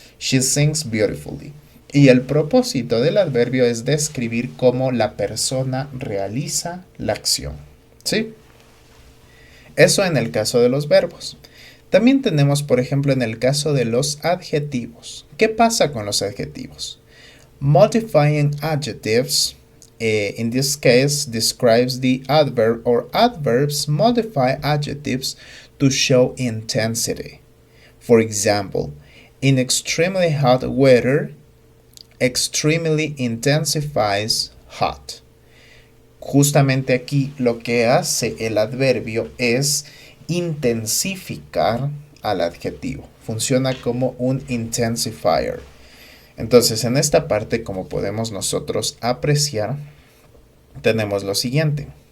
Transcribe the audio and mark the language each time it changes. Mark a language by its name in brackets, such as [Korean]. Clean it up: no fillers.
[English] She sings beautifully. [Spanish] Y el propósito del adverbio es describir cómo la persona realiza la acción. ¿Sí? Eso en el caso de los verbos. También tenemos, por ejemplo, en el caso de los adjetivos. ¿Qué pasa con los adjetivos? [English] Modifying adjectives, in this case, describes the adverb or adverbs modify adjectives to show intensity. For example, in extremely hot weather, extremely intensifies hot. [Spanish] Justamente aquí lo que hace el adverbio es intensificar al adjetivo. Funciona como un intensifier. Entonces, en esta parte, como podemos nosotros apreciar, tenemos lo siguiente.